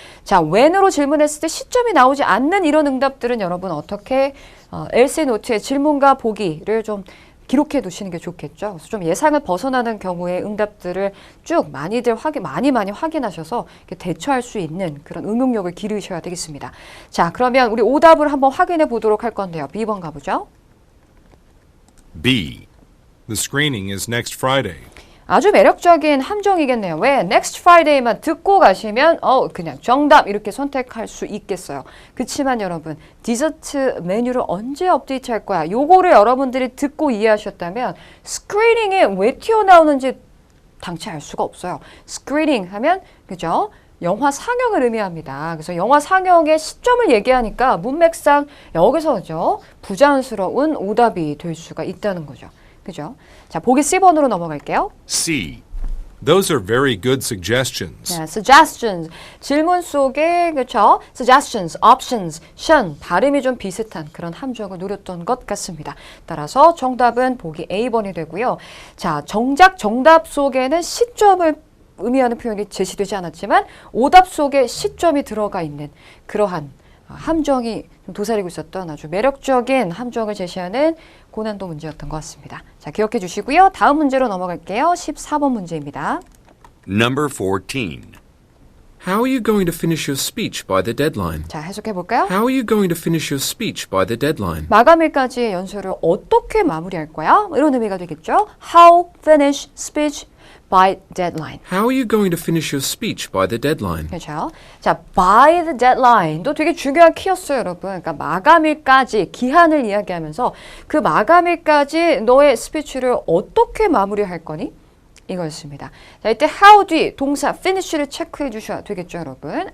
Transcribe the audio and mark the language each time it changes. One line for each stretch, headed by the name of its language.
Korean: 자, when으로 질문했을 때 시점이 나오지 않는 이런 응답들은 여러분 어떻게 에세이 노트에 질문과 보기를 좀 기록해 두시는 게 좋겠죠. 그래서 좀 예상을 벗어나는 경우에 응답들을 쭉 많이들 많이 확인하셔서 대처할 수 있는 그런 응용력을 기르셔야 되겠습니다. 자, 그러면 우리 오답을 한번 확인해 보도록 할 건데요. B번 가보죠.
English: B. The screening is next Friday.
Korean: 아주 매력적인 함정이겠네요. 왜?
English: Next Friday
Korean: 만 듣고 가시면 그냥 정답 이렇게 선택할 수 있겠어요. 그치만 여러분 디저트 메뉴를 언제 업데이트 할 거야? 요거를 여러분들이 듣고 이해하셨다면 스크리닝이 왜 튀어나오는지 당최 알 수가 없어요. 스크리닝 하면 그죠? 영화 상영을 의미합니다. 그래서 영화 상영의 시점을 얘기하니까 문맥상 여기서 그죠? 부자연스러운 오답이 될 수가 있다는 거죠. 그죠? 자, 보기 C번으로 넘어갈게요.
English: C. Those are very good suggestions.
Korean: 네, suggestions. 질문 속에 그렇죠? suggestions, options, 션 발음이 좀 비슷한 그런 함정을 노렸던 것 같습니다. 따라서 정답은 보기 A번이 되고요. 자, 정작 정답 속에는 시점을 의미하는 표현이 제시되지 않았지만 오답 속에 시점이 들어가 있는 그러한 함정이 도사리고 있었던 아주 매력적인 함정을 제시하는 고난도 문제였던 것 같습니다. 자, 기억해 주시고요. 다음 문제로 넘어갈게요. 14번 문제입니다.
English: Number 14. How are you going to finish your speech by the deadline?
Korean: 자, 해석해 볼까요?
English: How are you going to finish your speech by the deadline?
Korean: 마감일까지의 연설을 어떻게 마무리할 거야? 이런 의미가 되겠죠.
English: How finish speech by deadline. How are you going to finish your speech by the deadline?
Korean: 그렇죠. 자,
English: by the deadline
Korean: 도 되게 중요한 키였어요, 여러분. 그러니까 마감일까지 기한을 이야기하면서 그 마감일까지 너의 스피치를 어떻게 마무리할 거니? 이거였습니다. 자, 이때 how 뒤 동사 finish를 체크해 주셔야 되겠죠, 여러분.